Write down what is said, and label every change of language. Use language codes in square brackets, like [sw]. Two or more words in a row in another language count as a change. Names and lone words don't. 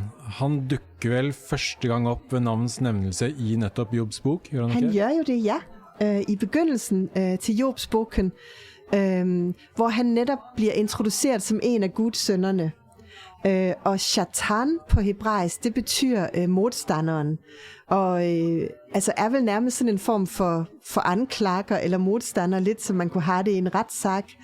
[no] Han dukker vel første gang opp ved navns nevnelse i nettopp Jobs bok, gjør han ikke? Han gjør jo det, ja. [da] I begyndelsen til Jobs boken, hvor han netop bliver introduceret som en af Guds sønnerne. Og Satan på hebraisk, det betyder modstanderen. Og altså er vel nærmest sådan en form for anklager eller modstander, lidt som man kunne have det i en retssag.